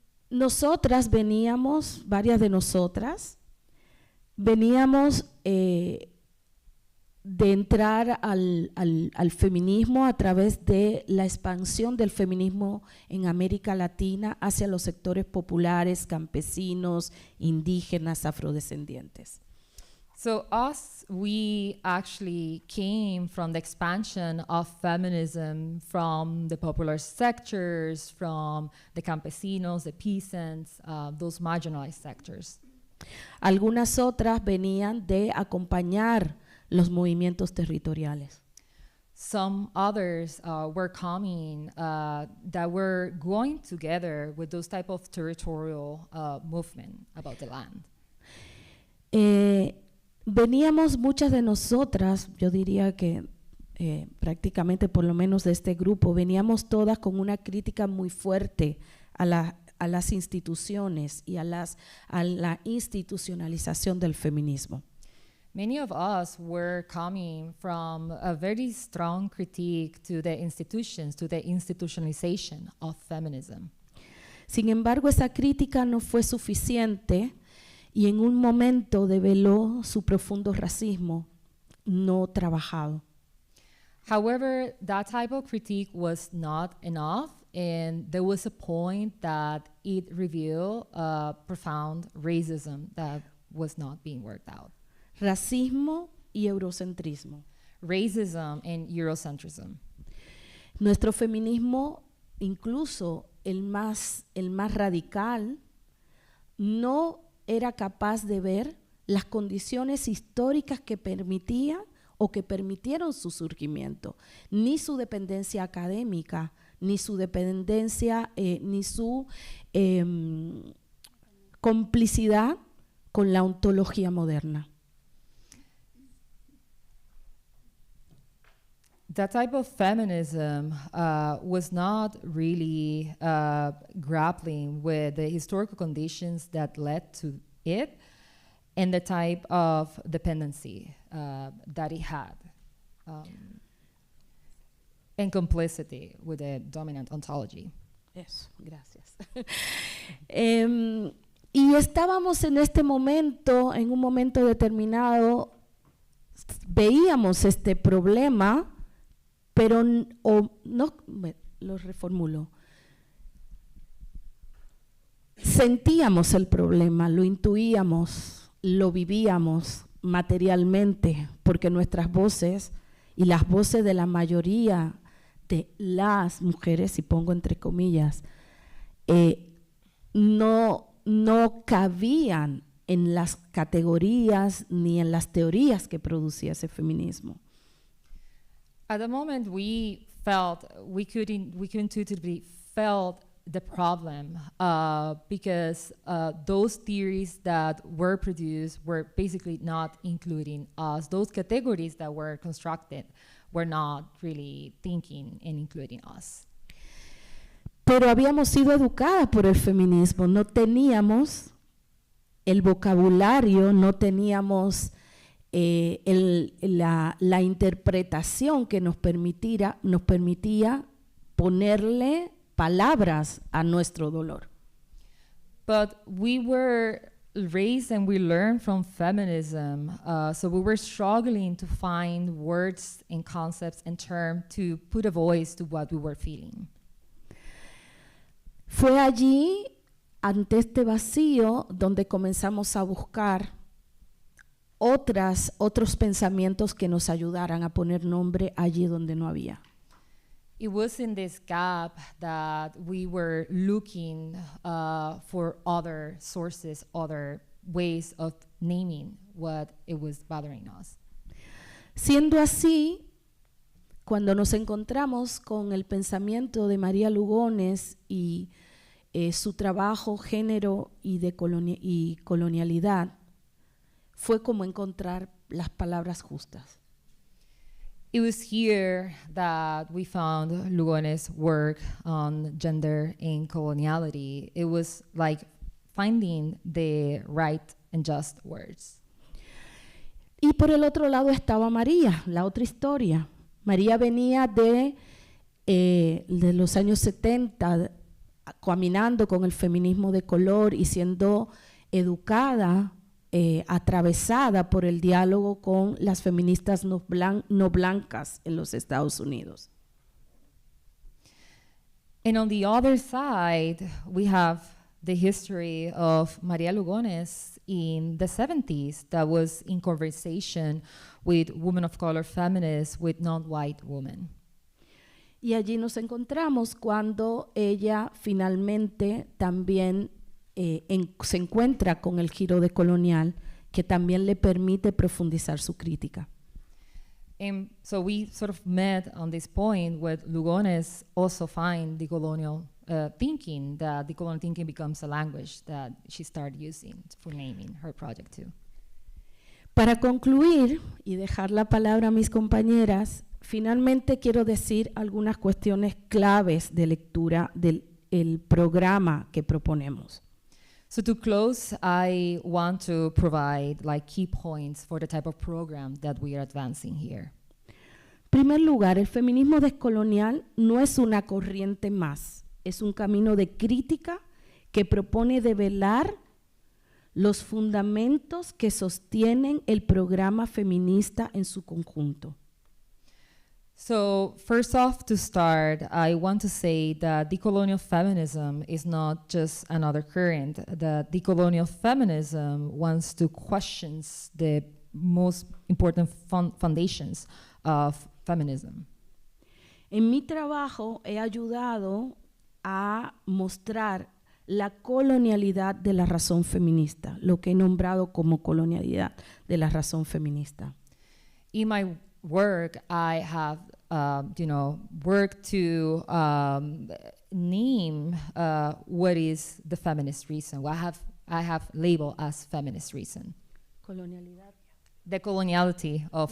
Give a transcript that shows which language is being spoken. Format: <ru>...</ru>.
<es>Nosotras veníamos, varias de nosotras, veníamos de entrar al feminismo a través de la expansión del feminismo en América Latina hacia los sectores populares, campesinos, indígenas, afrodescendientes.</es> <en>So us, we actually came from the expansion of feminism from the popular sectors, from the campesinos, the peasants, those marginalized sectors.</en> <es>Algunas otras venían de acompañar los movimientos territoriales.</es> <en>Some others were coming that were going together with those type of territorial movement about the land.</en> <es>Veníamos muchas de nosotras, yo diría que prácticamente por lo menos de este grupo, veníamos todas con una crítica muy fuerte a las instituciones y a la institucionalización del feminismo.</es> <en>Many of us were coming from a very strong critique to the institutions, to the institutionalization of feminism.</en> <es>Sin embargo, esa crítica no fue suficiente y en un momento develó su profundo racismo no trabajado.</es> <en>However, that type of critique was not enough, and there was a point that it revealed profound racism that was not being worked out.</en> <es>Racismo y eurocentrismo.</es> <en>Racism and Eurocentrism.</en> <es>Nuestro feminismo, incluso el más radical, no era capaz de ver las condiciones históricas que permitían o que permitieron su surgimiento, ni su dependencia académica, ni su dependencia, ni su complicidad con la ontología moderna.</es> <en>That type of feminism was not really grappling with the historical conditions that led to it and the type of dependency that it had and complicity with the dominant ontology.</en> <es>Eso, gracias. Y estábamos en este momento, en un momento determinado, veíamos este problema, pero lo reformulo. Sentíamos el problema, lo intuíamos, lo vivíamos materialmente, porque nuestras voces y las voces de la mayoría de las mujeres, y pongo entre comillas, no cabían en las categorías ni en las teorías que producía ese feminismo.</es> <en>At the moment, we could intuitively felt the problem because those theories that were produced were basically not including us. Those categories that were constructed were not really thinking and including us.</en> <es>Pero habíamos sido educadas por el feminismo, no teníamos el vocabulario, no teníamos la interpretación que nos permitía ponerle palabras a nuestro dolor.</es> <en>But we were raised and we learned from feminism, so we were struggling to find words and concepts and terms to put a voice to what we were feeling.</en> <es>Fue allí, ante este vacío, donde comenzamos a buscar otros pensamientos que nos ayudaran a poner nombre allí donde no había.</es> <en>It was in this gap that we were looking for other sources, other ways of naming what it was bothering us.</en> <es>Siendo así, cuando nos encontramos con el pensamiento de María Lugones y su trabajo género y colonialidad, fue como encontrar las palabras justas.</es> <en>It was here that we found Lugones' work on gender and coloniality. It was like finding the right and just words.</en> <es>Y por el otro lado estaba María, la otra historia. María venía de los años 70, caminando con el feminismo de color y siendo educada, atravesada por el diálogo con las feministas no blancas en los Estados Unidos.</es> <en>And on the other side, we have the history of María Lugones in the 70s that was in conversation with women of color feminists, with non-white women.</en> <es>Y allí nos encontramos cuando ella finalmente también se encuentra con el giro decolonial, que también le permite profundizar su crítica.</es> <en>And so we sort of met on this point where Lugones also find decolonial thinking, that decolonial thinking becomes a language that she started using for naming her project too.</en> <es>Para concluir y dejar la palabra a mis compañeras, finalmente quiero decir algunas cuestiones claves de lectura del programa que proponemos.</es> <en>So to close, I want to provide like key points for the type of program that we are advancing here.</en> <es>En primer lugar, el feminismo descolonial no es una corriente más, es un camino de crítica que propone develar los fundamentos que sostienen el programa feminista en su conjunto.</es> <en>So first off, to start, I want to say that decolonial feminism is not just another current. The decolonial feminism wants to question the most important foundations of feminism.</en> <es>En mi trabajo he ayudado a mostrar la colonialidad de la razón feminista, lo que he nombrado como colonialidad de la razón feminista.</es> <en>In my work, I have, worked to name what is the feminist reason. I have labeled as feminist reason.</en> <es>Colonialidad.</es> <en>The coloniality of.</en>